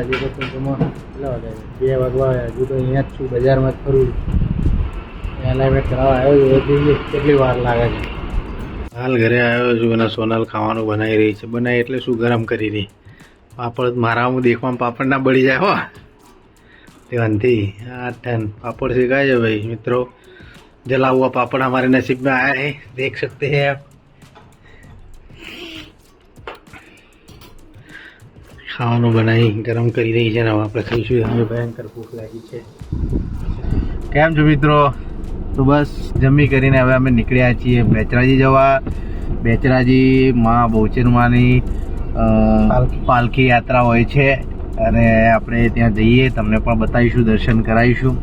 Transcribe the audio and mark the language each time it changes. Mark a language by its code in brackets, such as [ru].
[gu] હજુ તો કેટલા વાગ્યા? 2 વાગવા આવ્યા. હજુ તો અહીંયા જ છું, બજારમાં જ ફરું. એલાઇનમેન્ટ કરાવવા આવ્યો છું. હજી કેટલી વાર લાગે છે. હાલ ઘરે આવ્યો છું અને સોનલ ખાવાનું બનાવી રહી છે. બનાવી એટલે શું, ગરમ કરી રહી. પાપડ મારામાં દેખવામાં પાપડ ના બળી જાય હો ધ્યાનથી. [hi] આ ठन पापड़ सिखाए है भाई मित्रों. जला हुआ पापड़ हमारे नसीब में आया है, देख सकते हैं आप. [gu] ખાવાનું બનાવી ગરમ કરી રહી છે ને હવે આપણે ખાઈશું. હવે ભયંકર ભૂખ લાગી છે. કેમ છો મિત્રો? તો બસ જમી કરીને હવે અમે નીકળ્યા છીએ બેચરાજી જવા. બેચરાજી માં બહુચરમાની પાલખી યાત્રા હોય છે અને આપણે ત્યાં જઈએ, તમને પણ બતાવીશું, દર્શન કરાવીશું.